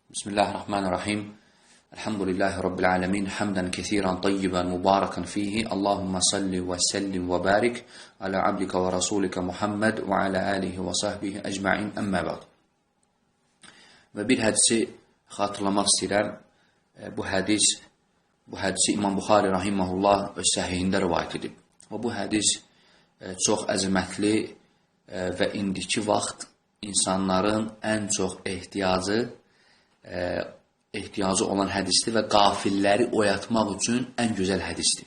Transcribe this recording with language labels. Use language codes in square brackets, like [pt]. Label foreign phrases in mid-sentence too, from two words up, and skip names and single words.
[ar] بسم الله الرحمن الرحيم. الحمد لله رب العالمين. حمدا كثيرا طيبا مباركا فيه. اللهم صل وسلم وبارك على عبدك ورسولك محمد وعلى آله وصحبه أجمعين أما بعد. [az] Və bir hədisi xatırlamaq istəyirəm. Bu hədisi İmam Buxari rahimehullah öz səhihində rivayət edib. Və bu hədis çox əzəmətli və indiki vaxt insanların ən çox ehtiyacı olan hədisdir və qafilləri oyatmaq üçün ən gözəl hədisdir.